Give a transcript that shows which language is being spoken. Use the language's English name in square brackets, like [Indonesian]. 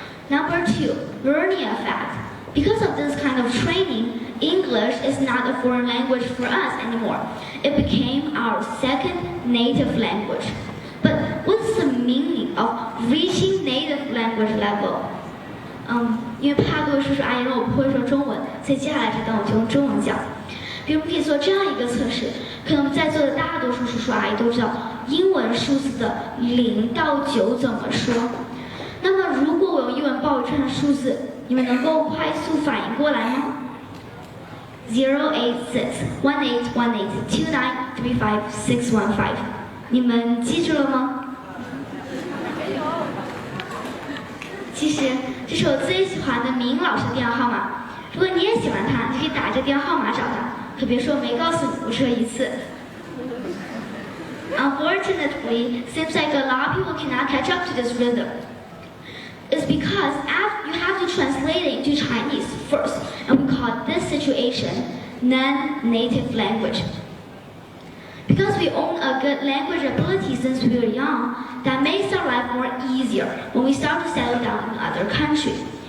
[English] Number 2, learning a fact. Because of this kind of training, English is not a foreign language for us anymore. It became our second native language. But what's the meaning of reaching native language level? [Chinese] 因为怕各位叔叔阿姨认为我不会说中文，所以接下来这段我就用中文讲。比如我们可以做这样一个测试，可能在座的大多数叔叔阿姨都知道英文数字的0到9怎么说。那么如果我用英文报一串数字，你们能够快速反应过来吗？086-1818-2935-615，你们记住了吗？其实这是我最喜欢的明老师的电话号码，如果你也喜欢他，你可以打这电话号码找他。可别说我没告诉你，我说一次。 [English] Unfortunately, seems like a lot of people cannot catch up to this rhythm. It's because you have to translate it into Chinese first, and we call this situation non-native language. Because we own a good language ability since we were young, that makes our life more easier when we start to settle down in other countries.